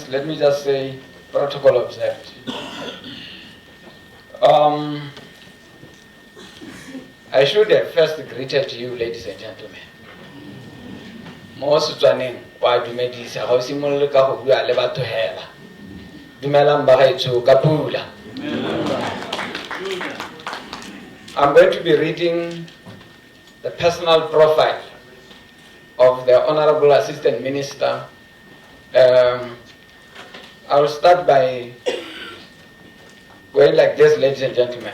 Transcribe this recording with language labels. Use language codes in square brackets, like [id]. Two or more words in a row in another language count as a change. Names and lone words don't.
[en] Let me just say, protocol observed. I should have first greeted you, ladies and gentlemen. [tn] Most Setswaneng wa dumedisa ga o simolola ka go bua le batho hela. Dumelang bagaetsho ka pula. [en] I'm going to be reading the personal profile of the Honorable Assistant Minister. I will start by going like this, ladies and gentlemen.